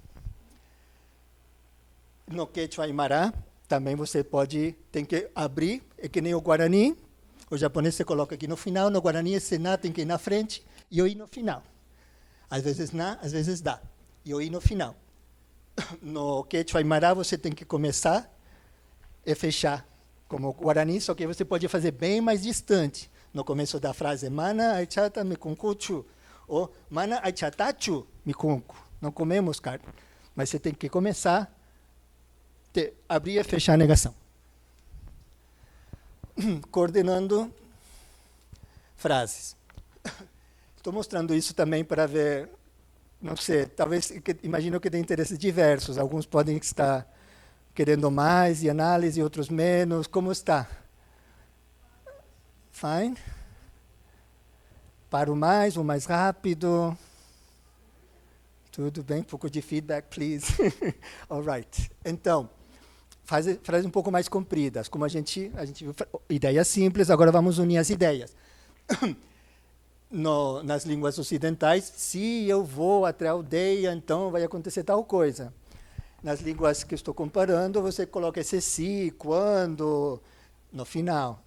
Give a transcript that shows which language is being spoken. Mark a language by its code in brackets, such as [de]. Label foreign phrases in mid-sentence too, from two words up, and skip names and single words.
[pt] No Quechua Aymara, também você tem que abrir, é que nem o Guarani, o japonês você coloca aqui no final, no Guarani esse na tem que ir na frente, e o i no final. Às vezes na, às vezes dá. E o i no final. No Quechua Aymara você tem que começar e fechar, como o Guarani, só que você pode fazer bem mais distante. No começo da frase, [qu] mana aichata mikunkuchu, ou mana aichatachu mikunku. [pt] Não comemos carne. Mas você tem que começar, abrir e fechar a negação. Coordenando frases. Estou mostrando isso também para ver, não sei, talvez, imagino que tem interesses diversos. Alguns podem estar querendo mais e análise, outros menos. Como está? Fine? Paro mais ou mais rápido? Tudo bem? Um pouco de feedback, please. [en] All right. [pt] Então, frases um pouco mais compridas. Como a gente viu, ideias simples, agora vamos unir as ideias. Nas línguas ocidentais, se eu vou até a aldeia, então vai acontecer tal coisa. nas línguas que eu estou comparando, você coloca esse se, quando, no final.